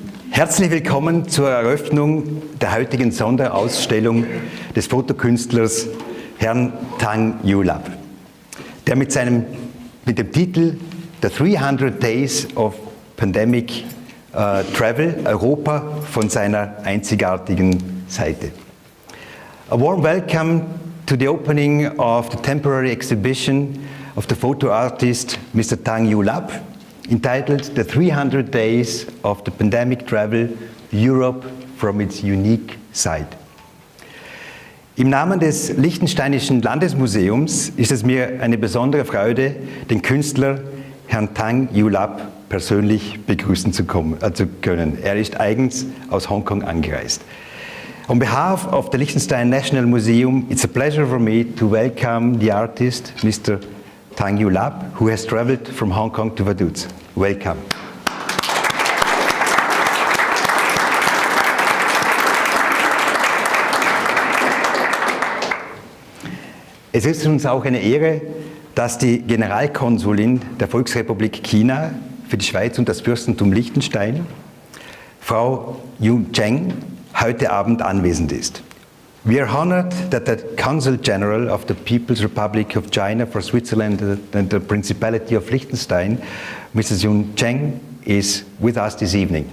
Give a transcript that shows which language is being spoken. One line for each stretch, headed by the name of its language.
German: Herzlich willkommen zur Eröffnung der heutigen Sonderausstellung des Fotokünstlers Herrn Tang Yulab, der mit dem Titel The 300 Days of Pandemic Travel Europa von seiner einzigartigen Seite.
English: A warm welcome to the opening of the temporary exhibition of the photo artist Mr. Tang Yulab, entitled The 300 Days of the Pandemic Travel Europe from its Unique Side.
German: Im Namen des Liechtensteinischen Landesmuseums ist es mir eine besondere Freude, den Künstler Herrn Tang Yulab persönlich begrüßen zu können. Er ist eigens aus Hongkong angereist.
English: On behalf of the Liechtenstein National Museum, it's a pleasure for me to welcome the artist, Mr. Tang Yulab, who has traveled from Hong Kong to Vaduz. Welcome.
German: Es ist uns auch eine Ehre, dass die Generalkonsulin der Volksrepublik China für die Schweiz und das Fürstentum Liechtenstein, Frau Yun Cheng, heute Abend anwesend ist.
English: We are honored that the Consul General of the People's Republic of China for Switzerland and the Principality of Liechtenstein, Mrs. Yun Cheng, is with us this evening.